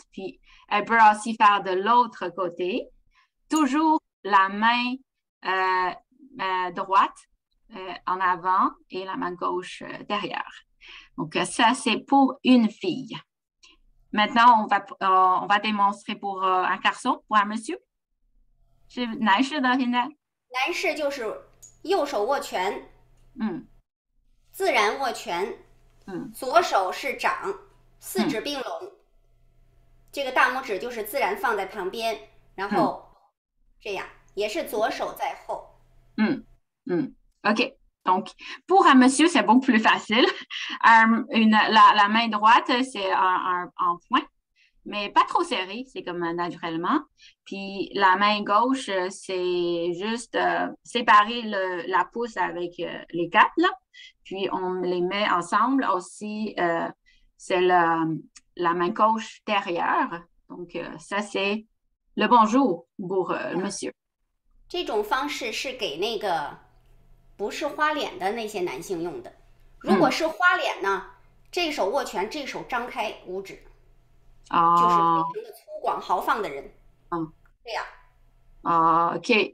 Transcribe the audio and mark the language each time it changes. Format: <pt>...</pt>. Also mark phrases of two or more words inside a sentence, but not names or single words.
<fr>Puis, elle peut aussi faire de l'autre côté. Toujours la main droite en avant et la main gauche derrière. Donc, ça, c'est pour une fille. Maintenant, on va démontrer pour un garçon, pour un monsieur.</fr> <zh>是男士的现在？男士就是右手握拳，自然握拳，左手是掌，四指并拢，这个大拇指就是自然放在旁边，然后这样也是左手在后。 OK.</zh> <fr>Donc, pour un monsieur, c'est beaucoup plus facile. La main droite, c'est un point, mais pas trop serré, c'est comme naturellement. Puis la main gauche, c'est juste séparer la pouce avec les 4, là. Puis on les met ensemble aussi. C'est la main gauche derrière. Donc, ça, c'est le bonjour pour monsieur.</fr> <zh>这种方式是给那个不是花脸的那些男性用的。如果是花脸呢，这手握拳，这手张开五指，就是非常的粗犷豪放的人。这样。 OK。</zh>